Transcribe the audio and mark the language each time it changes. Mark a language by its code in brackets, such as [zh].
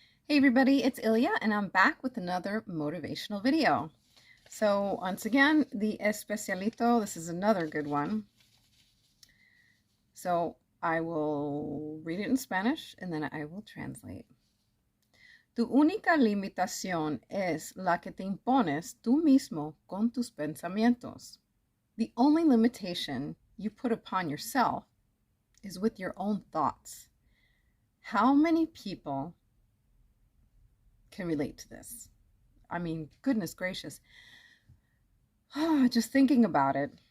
[en] Hey everybody, it's Ilya and I'm back with another motivational video. So once again, the Especialito, this is another good one. So I will read it in Spanish and then I will translate. [es] Tu única limitación es la que te impones tú mismo con tus pensamientos. [en] The only limitation you put upon yourself is with your own thoughts. How many people can relate to this? I mean, goodness gracious. Just thinking about it.